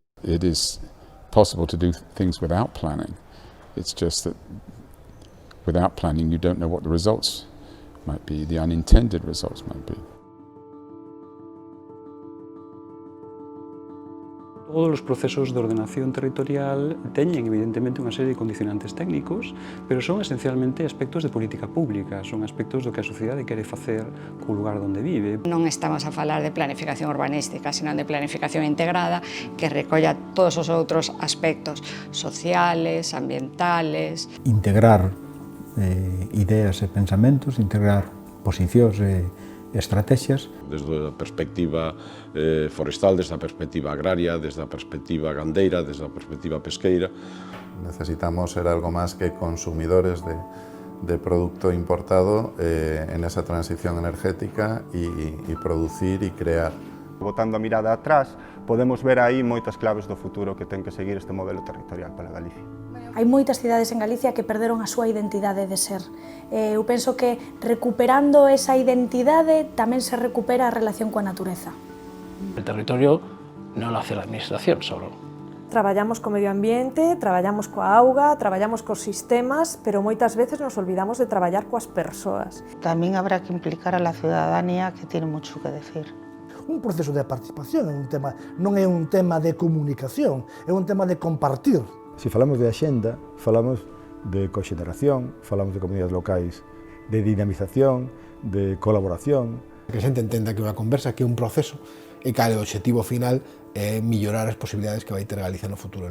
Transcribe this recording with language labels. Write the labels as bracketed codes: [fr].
[en] It is possible to do things without planning. It's just that without planning you don't know what the results might be, the unintended results might be. [gl] Todos os procesos de ordenación territorial teñen evidentemente unha serie de condicionantes técnicos, pero son esencialmente aspectos de política pública, son aspectos do que a sociedade quere facer co lugar onde vive. Non estamos a falar de planificación urbanística, sino de planificación integrada que recolla todos os outros aspectos sociales, ambientales. Integrar ideas e pensamentos, integrar posicións e estrategias. Desde a perspectiva forestal, desde a perspectiva agraria, desde a perspectiva gandeira, desde a perspectiva pesqueira. [es] Necesitamos ser algo más que consumidores de producto importado en esa transición energética y producir y crear. [gl] Botando a mirada atrás, podemos ver aí moitas claves do futuro que ten que seguir este modelo territorial para Galicia. Hai moitas cidades en Galicia que perderon a súa identidade de ser. Eu penso que recuperando esa identidade tamén se recupera a relación coa natureza. [es] El territorio [gl] non [es] lo hace la administración solo. [gl] Traballamos co medio ambiente, traballamos coa auga, traballamos cos sistemas, pero moitas veces nos olvidamos de traballar coas persoas. Tamén [es] habrá que implicar a la ciudadanía, que tiene mucho que decir. [gl] Un proceso de participación non é un tema de comunicación, é un tema de compartir. Se falamos de axenda, falamos de coxeneración, falamos de comunidades locais, de dinamización, de colaboración. Que a xente entenda que é unha conversa, que é un proceso, e que o objetivo final é mellorar as posibilidades que vai ter Galicia no futuro.